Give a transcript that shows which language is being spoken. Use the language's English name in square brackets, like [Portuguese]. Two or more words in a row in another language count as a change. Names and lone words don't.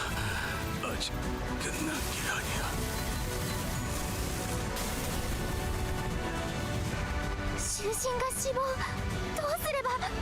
[Korean] 아직 끝난 게 아니야. [Japanese] 囚人が死亡。どうすれば。